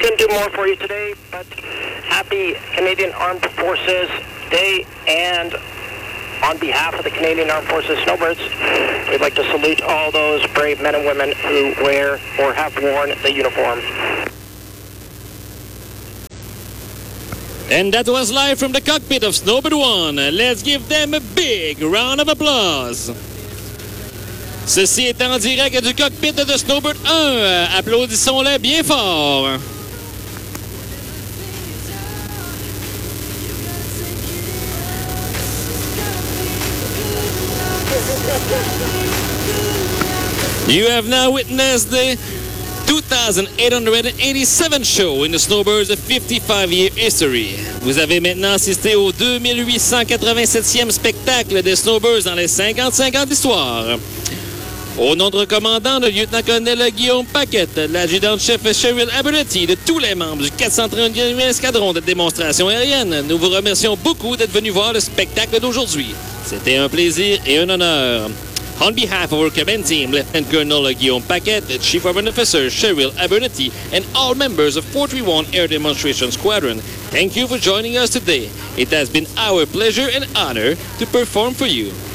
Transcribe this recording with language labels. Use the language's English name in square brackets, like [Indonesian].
[English] more for you today, but happy Canadian Armed Forces Day, and on behalf of the Canadian Armed Forces Snowbirds, we'd like to salute all those brave men and women who wear or have worn the uniform. And that was live from the cockpit of Snowbird 1. Let's give them a big round of applause. [French] Ceci est en direct du cockpit de Snowbird 1. Applaudissons-les bien fort. [English] You have now witnessed the 2887 show in the Snowbirds 55-year history. [French] Vous avez maintenant assisté au 2887e spectacle des Snowbirds dans les 55 ans d'histoire. Au nom de commandant, le lieutenant-colonel Guillaume Paquette, l'adjudant-chef Cheryl Abernathy, de tous les membres du 431e escadron de démonstration aérienne, nous vous remercions beaucoup d'être venus voir le spectacle d'aujourd'hui. C'était un plaisir et un honneur. [English] On behalf of our command team, Lieutenant Colonel Guillaume Paquette, Chief Warrant Officer Cheryl Abernathy, and all members of 431 Air Demonstration Squadron, thank you for joining us today. It has been our pleasure and honor to perform for you.